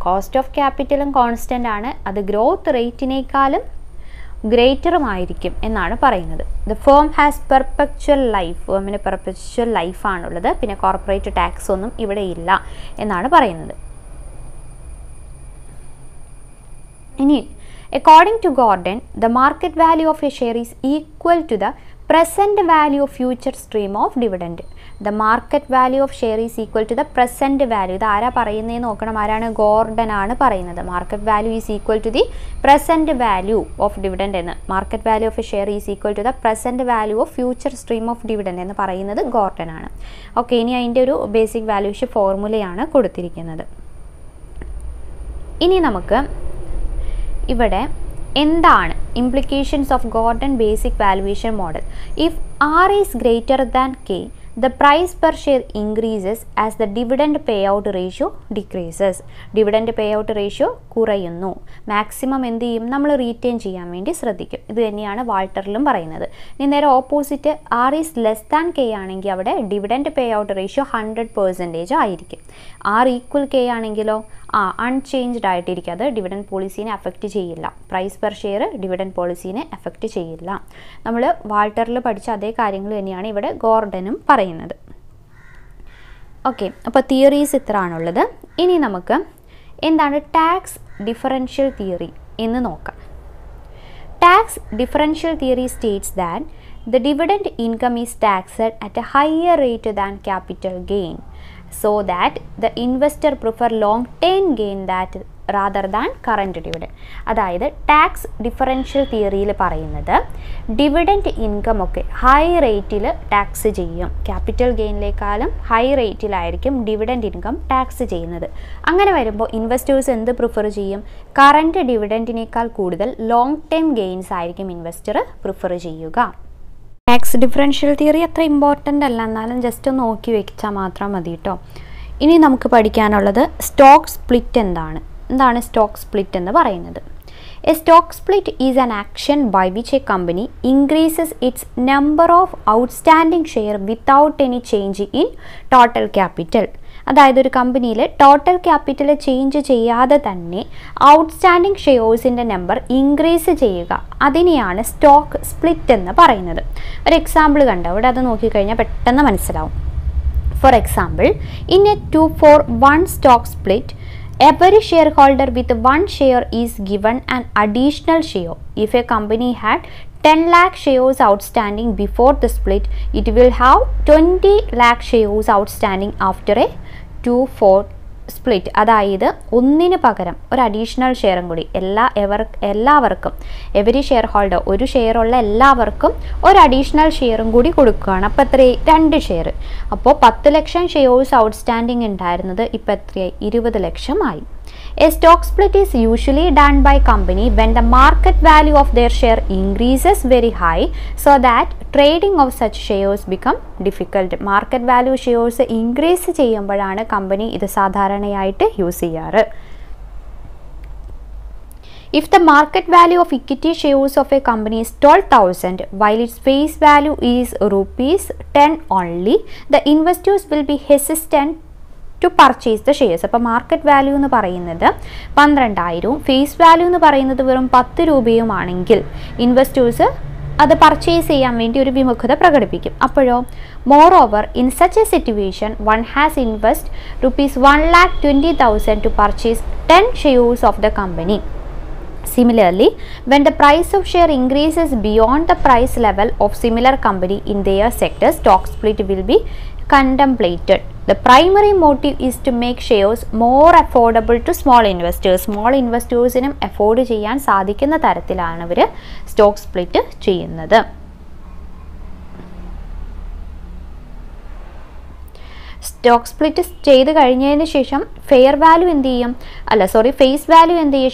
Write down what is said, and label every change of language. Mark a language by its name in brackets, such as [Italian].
[Malayalam] Cost of ക്യാപിറ്റലും constant ആണ്, അത് growth റേറ്റിനേക്കാളും ഗ്രേറ്ററുമായിരിക്കും എന്നാണ് പറയുന്നത്. [English] The firm has perpetual life. [Malayalam] ഫേമിന് perpetual ലൈഫാണുള്ളത്. പിന്നെ കോർപ്പറേറ്റ് ടാക്സ് ഒന്നും ഇവിടെ ഇല്ല എന്നാണ് പറയുന്നത്. [English] ഇനി according to Gordon, the market value of a share is equal to the present value of future stream of dividend. The market value of share is equal to the present value. [Malayalam] ഇത് ആരാ പറയുന്നതെന്ന് നോക്കണം. ആരാണ്? Gordon ആണ് പറയുന്നത്. [English] Market value is equal to the present value of dividend എന്ന്. Market value of a share is equal to the present value of future stream of dividend [Malayalam] എന്ന് പറയുന്നത് ഗോർഡൻ ആണ്. ഓക്കെ, ഇനി അതിൻ്റെ ഒരു ബേസിക് വാല്യൂഷൻ ഫോർമുലയാണ് കൊടുത്തിരിക്കുന്നത്. ഇനി നമുക്ക് ഇവിടെ എന്താണ് implications of Gordon basic valuation model? If [English] R is greater than K, the price per share increases as the dividend payout ratio decreases. [Malayalam] Dividend payout ratio കുറയുന്നു. മാക്സിമം എന്ത് ചെയ്യും? നമ്മൾ റീറ്റെയിൻ ചെയ്യാൻ വേണ്ടി ശ്രദ്ധിക്കും. ഇത് തന്നെയാണ് വാൾട്ടറിലും പറയുന്നത്. ഇനി നേരെ opposite [English] R is less than K [Malayalam] ആണെങ്കിൽ അവിടെ ഡിവിഡൻഡ് പേ ഔട്ട് റേഷ്യോ 100% ആയിരിക്കും. R equal K ആണെങ്കിലോ അൺചേഞ്ച്ഡ് ആയിട്ടിരിക്കും. അത് ഡിവിഡൻഡ് പോളിസീനെ അഫക്റ്റ് ചെയ്യില്ല. Price per share dividend പോളിസീനെ affect ചെയ്യില്ല. നമ്മൾ വാൾട്ടറിൽ പഠിച്ച അതേ കാര്യങ്ങൾ തന്നെയാണ് ഇവിടെ ഗോർഡനും പറയുന്നത്. ഓക്കെ, അപ്പോൾ തിയറീസ് ഇത്ര ആണുള്ളത്. ഇനി നമുക്ക് എന്താണ് ടാക്സ് ഡിഫറൻഷ്യൽ തിയറി എന്ന് നോക്കാം. [English] Tax differential theory states that the dividend income is taxed at a higher rate than capital gain, so that the investor prefer long term gain that rather than current dividend. [Malayalam] അതായത് tax differential തിയറിയിൽ പറയുന്നത് dividend income ഒക്കെ high റേറ്റിൽ tax ചെയ്യും. Capital ഗെയിനിലേക്കാളും high റേറ്റിലായിരിക്കും dividend income tax ചെയ്യുന്നത്. അങ്ങനെ വരുമ്പോൾ investors എന്ത് പ്രിഫർ ചെയ്യും? കറൻറ്റ് ഡിവിഡൻഡിനേക്കാൾ കൂടുതൽ ലോങ് ടേം ഗെയിൻസ് ആയിരിക്കും ഇൻവെസ്റ്റർ പ്രിഫർ ചെയ്യുക. ടാക്സ് ഡിഫറൻഷ്യൽ തിയറി അത്ര ഇമ്പോർട്ടൻ്റ് അല്ല, എന്നാലും ജസ്റ്റ് ഒന്ന് നോക്കി വെച്ചാൽ മാത്രം മതി കേട്ടോ. ഇനി നമുക്ക് പഠിക്കാനുള്ളത് സ്റ്റോക്ക് സ്പ്ലിറ്റ് എന്താണ് സ്റ്റോക്ക് സ്പ്ലിറ്റ് എന്ന് പറയുന്നത്. [English] A stock split is an action by which a company increases its number of outstanding share without any change in total capital. [Malayalam] അതായത് ഒരു കമ്പനിയിൽ ടോട്ടൽ ക്യാപിറ്റൽ ചേഞ്ച് ചെയ്യാതെ തന്നെ ഔട്ട്സ്റ്റാൻഡിംഗ് ഷെയർസിൻ്റെ നമ്പർ ഇൻക്രീസ് ചെയ്യുക, അതിനെയാണ് സ്റ്റോക്ക് സ്പ്ലിറ്റ് എന്ന് പറയുന്നത്. ഒരു എക്സാമ്പിൾ കണ്ടോ, അവിടെ അത് നോക്കിക്കഴിഞ്ഞാൽ പെട്ടെന്ന് മനസ്സിലാവും. [English] For example, in a 2-for-1 stock split, every shareholder with 1 share is given an additional share. If a company had 10 lakh shares outstanding before the split, it will have 20 lakh shares outstanding after a 2-for split. [Malayalam] അതായത് ഒന്നിന് പകരം ഒരു additional ഷെയറും കൂടി എല്ലാവർക്കും every share holder ഒരു ഷെയറുള്ള എല്ലാവർക്കും ഒരു അഡീഷണൽ ഷെയറും കൂടി കൊടുക്കുകയാണ്. അപ്പോൾ എത്രയായി? 2 ഷെയർ. അപ്പോൾ 10 ലക്ഷം ഷെയർസ് ഔട്ട്സ്റ്റാൻഡിങ് ഉണ്ടായിരുന്നത് ഇപ്പോൾ എത്രയായി? 20 ലക്ഷമായി. [English] A stock split is usually done by company when the market value of their share increases very high, so that trading of such shares become difficult. Market value shares increase [Malayalam] ചെയ്യുമ്പോഴാണ് company ഇത് സാധാരണയായിട്ട് use ചെയ്യാറ്. [English] If the market value of equity shares of a company is 12,000 while its face value is ₹10 only, the investors will be hesitant to purchase the shares. [Malayalam] അപ്പോൾ market value എന്ന് പറയുന്നത് 12,000, face value എന്ന് പറയുന്നത് വെറും 10 രൂപയുമാണെങ്കിൽ investors അത് purchase ചെയ്യാൻ വേണ്ടി ഒരു വിമുഖത പ്രകടിപ്പിക്കും. [English] അപ്പോഴോ moreover in such a situation one has invest ₹1,20,000 to purchase 10 shares of the company. Similarly, when the price of share increases beyond the price level of similar company in their sector, stock split will be contemplated. The primary motive is to make shares more affordable to small investors. [Malayalam] Small investors-നും afford ചെയ്യാൻ സാധിക്കുന്ന തരത്തിലാണ് അവർ stock split ചെയ്യുന്നത്. Stock split ചെയ്ത് കഴിഞ്ഞതിന് ശേഷം fair value face value എന്ത് ചെയ്യും?